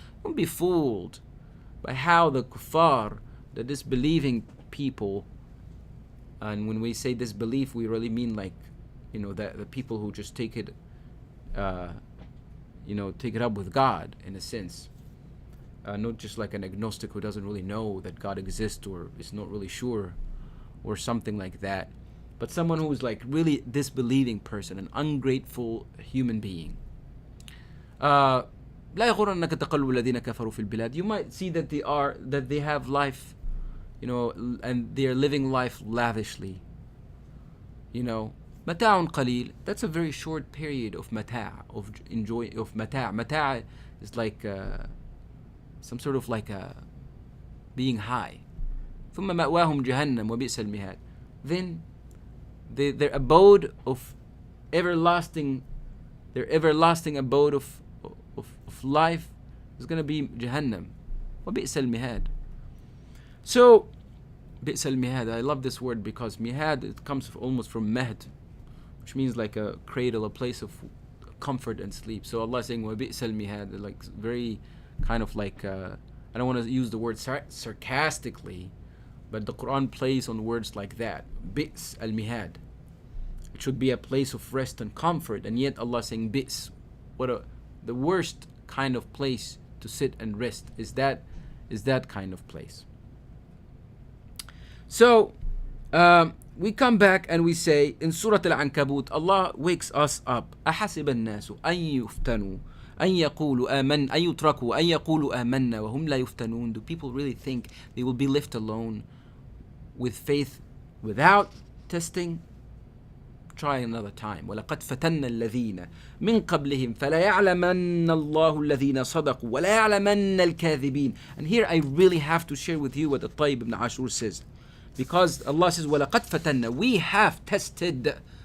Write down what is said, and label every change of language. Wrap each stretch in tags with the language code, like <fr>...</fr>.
<en>Don't be fooled by how the kuffar, the disbelieving people, and when we say disbelief, we really mean like, the people who just take it up with God in a sense. Not just like an agnostic who doesn't really know that God exists or is not really sure or something like that, but someone who is like really disbelieving person, an ungrateful human being.</en> <ar>لا يغرنك تقلب الذين كفروا في البلاد.</ar> <en>You might see that they have life, and they are living life lavishly.</en> <ar>متاع قليل.</ar> <en>That's a very short period of متاع, of enjoy, of متاع. متاع is like some sort of like being high.</en> <ar>ثم مأواهم جهنم وبئس المهاد.</ar> <en>Then their abode of everlasting, their everlasting abode of life is going to be Jahannam.</en> <ar>وبئس المهاد.</ar> <en>So</en> <ar>بئس المهاد.</ar> <en>I love this word because mihad, it comes almost from mahd, which means like a cradle, a place of comfort and sleep. So Allah is saying</en> <ar>وَبِئْسَ المهاد,</ar> <en>like very kind of like I don't want to use the word sarcastically, but the Quran plays on words like that. Bi's al-mihad. It should be a place of rest and comfort, and yet Allah is saying bi's. The worst kind of place to sit and rest is that kind of place. So we come back and we say in Surah Al-Ankabut, Allah wakes us up.</en> <ar>أحسب الناس أن يفتنوا أن يقولوا أن يتركوا أن يقولوا آمنا وهم لا يفتنون.</ar> <en>Do people really think they will be left alone with faith without testing? Try another time.</en> <ar>ولقد فتنا الذين من قبلهم فلا يعلمن الله الذين صدقوا ولا يعلمن الكاذبين.</ar> <en>And here I really have to share with you what the Tayyib ibn Ashur says, because Allah says</en> <ar>ولقد فتنا,</ar> <en>we have tested.</en>